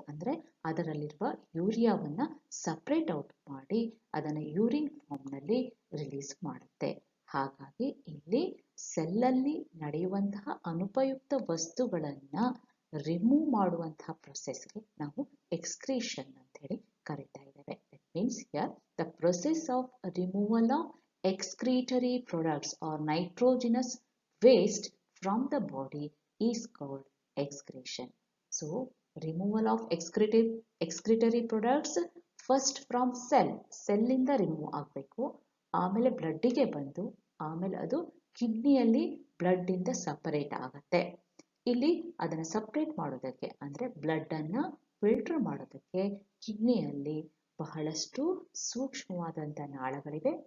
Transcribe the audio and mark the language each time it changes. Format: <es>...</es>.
<kn>ಅಂದರೆ ಅದರಲ್ಲಿರುವ ಯೂರಿಯಾವನ್ನು ಸಪ್ರೇಟ್ ಔಟ್ ಮಾಡಿ ಅದನ್ನು ಯೂರಿನ್ ಫಾರ್ಮ್ನಲ್ಲಿ ರಿಲೀಸ್ ಮಾಡುತ್ತೆ. ಹಾಗಾಗಿ ಇಲ್ಲಿ ಸೆಲ್ಲಲ್ಲಿ ನಡೆಯುವಂತಹ ಅನುಪಯುಕ್ತ ವಸ್ತುಗಳನ್ನು ರಿಮೂವ್ ಮಾಡುವಂತಹ ಪ್ರೊಸೆಸ್ಗೆ ನಾವು ಎಕ್ಸ್ಕ್ರೀಷನ್ ಅಂತ ಹೇಳಿ ಕರೀತಾ ಇದ್ದೇವೆ.</kn> <en>It means here the process of removal of excretory products or nitrogenous waste from the body is called excretion. So, removal of excretory products first from cell</en> <kn>ಇಂದ ರಿಮೂವ್ ಆಗಬೇಕು, ಆಮೇಲೆ ಬ್ಲಡ್ಡಿಗೆ ಬಂದು ಆಮೇಲೆ ಅದು ಕಿಡ್ನಿಯಲ್ಲಿ ಬ್ಲಡ್ ಇಂದ ಸಪರೇಟ್ ಆಗುತ್ತೆ. ಇಲ್ಲಿ ಅದನ್ನು ಸಪರೇಟ್ ಮಾಡೋದಕ್ಕೆ ಅಂದರೆ ಬ್ಲಡ್ಡನ್ನು ಫಿಲ್ಟರ್ ಮಾಡೋದಕ್ಕೆ ಕಿಡ್ನಿಯಲ್ಲಿ ಬಹಳಷ್ಟು ಸೂಕ್ಷ್ಮವಾದಂಥ ನಾಳಗಳಿವೆ.</kn>